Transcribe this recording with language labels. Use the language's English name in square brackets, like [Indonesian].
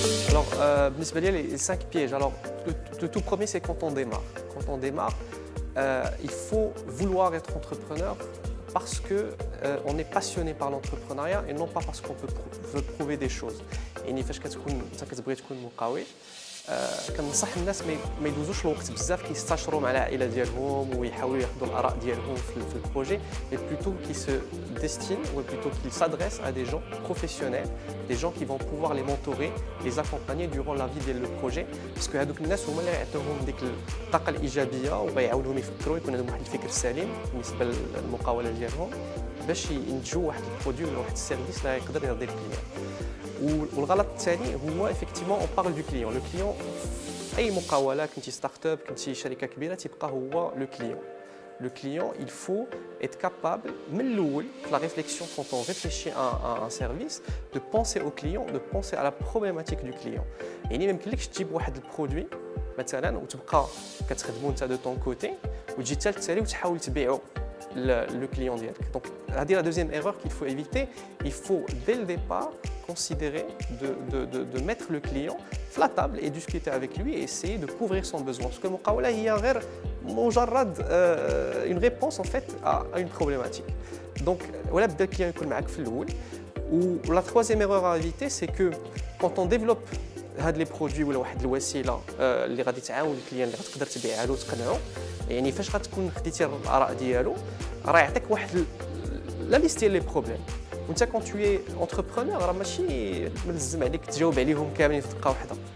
[French] Alors, les 5 pièges. Alors, le tout premier, c'est quand on démarre. Quand on démarre, il faut vouloir être entrepreneur parce qu'on est passionné par l'entrepreneuriat et non pas parce qu'on veut prouver des choses. [Arabic] يعني فاش كتبغي تكون مقاول كنصح الناس ما يدوزوش الوقت بزاف كيستشروا مع العائله ديالهم ويحاولوا ياخذوا الاراء ديالهم في البروجي [French] mais plutôt qui se destinent ou plutôt qu'ils s'adressent à des gens professionnels, des gens qui vont pouvoir les mentorer, les accompagner durant la vie [Arabic] ديال le projet parce que هذوك الناس هما اللي غيعطيوهم ديك الطاقه الايجابيه وغيعاونوهم يفكروا يكون عندهم واحد الفكر سليم بالنسبه للمقاوله ديالهم باش ينتجوا واحد البرودوي ولا واحد السيرفيس اللي يقدر يرضي الكليون. والغلط الثاني هو [French] effectivement on parle du client. [Arabic] Le client اي مقاوله كنتي ستارت اب كنتي شركه كبيره تيبقى هو le client. [French] Le client, il faut être capable, la réflexion, quand on réfléchit à un service, de penser au client, de penser à la problématique du client. Et même que tu as un produit, [Arabic] مثلا وتبقى كتخدمو انت [French] de ton côté [Arabic] وتجي ثالث سالي وتحاول تبيعو [French] le client ديالك. Donc, c'est la deuxième erreur qu'il faut éviter. Il faut dès le départ considérer de mettre le client à la table et discuter avec lui et essayer de couvrir son besoin. Parce que [Arabic] المقاولة هي غير مجرد [French] une réponse en fait à une problématique. Donc, voilà [Arabic] بدا الكليون يكون معاك في الأول. [French] Ou la troisième erreur à éviter, c'est que quand on développe [Arabic] هاد لي برودوي ولا واحد الوسيله اللي غادي تعاون الكليان اللي غتقدر تبيعها له وتقنعو يعني فاش غتكون خديتي الاراء ديالو راه يعطيك واحد لا ليست ديال لي بروبليم وانت كون تو اي انتربرونور راه ماشي ملزم عليك تجاوب عليهم كاملين في دقه واحده.